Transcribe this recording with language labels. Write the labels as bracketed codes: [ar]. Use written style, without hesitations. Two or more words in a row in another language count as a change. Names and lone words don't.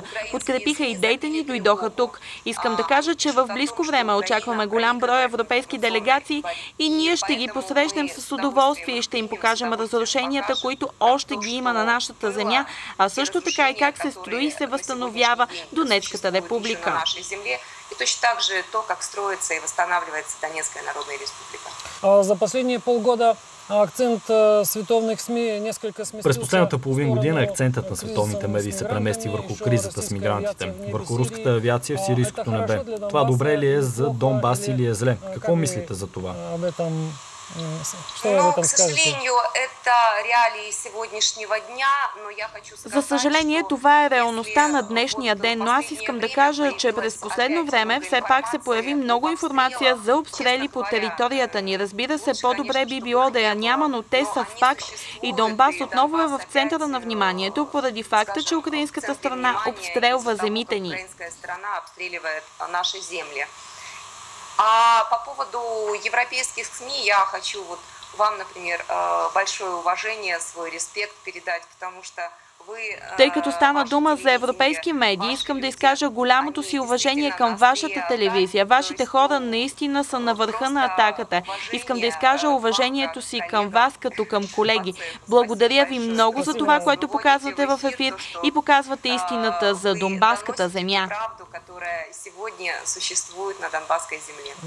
[bg] Подкрепиха идеите ни, дойдоха тук. Искам да кажа, че в близко време очакваме голям брой европейски делегации и ние ще ги посрещнем с удоволствие и ще им покажем разрушенията, които още ги има на нашата земя, а също така и как се строи и се възстановява Донецката република. [ru] И точно так же то, как строится и восстанавливается Донецкая Народная Республика. За последние полгода акцент световных СМИ несколько сместился. [bg] През последната половин година акцентът на световните медии се премести върху кризата с мигрантите, върху руската авиация в сирийското небе. Това добре ли е за Донбас или е зле? Какво мислите за това? За съжаление, това е реалността на днешния ден, но аз искам да кажа, че през последно време все пак се появи много информация за обстрели по територията ни. Разбира се, по-добре би било да я няма, но те са факт и Донбас отново е в центъра на вниманието, поради факта, че украинската страна обстрелва земите ни. [ru] А по поводу европейских СМИ я хочу вам, например, большое уважение, свой респект передать, потому что [bg] Тъй като стана дума за европейски медии, искам да изкажа голямото си уважение към вашата телевизия. Вашите хора наистина са на върха на атаката. Искам да изкажа уважението си към вас като към колеги. Благодаря ви много за това, което показвате в ефир и показвате истината за Донбаската земя.